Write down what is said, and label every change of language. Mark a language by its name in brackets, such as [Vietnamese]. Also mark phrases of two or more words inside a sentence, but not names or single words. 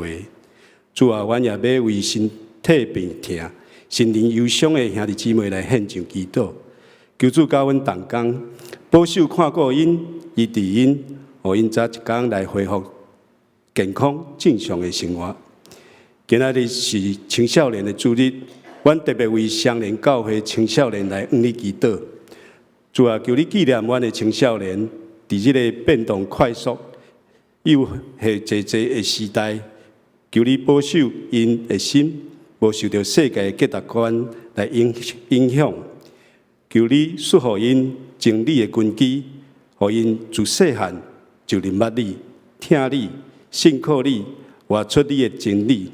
[Min Nan Chinese] 主啊，阮也要为身体病痛、心灵忧伤的兄弟姊妹来献上祈祷，求主教阮同工保守看顾因、医治因，互因早一天来恢复健康正常的生活。今仔日是青少年的主日，阮特别为双年教会青少年来向你祈祷。主啊，求你纪念阮的青少年，伫这个变动快速、又系济的时代，求你保守因的心，无受到世界的价值观来影响。求你赐予因真理的根基，互因自细汉就明白你， 听你、信靠你，活出你的真理。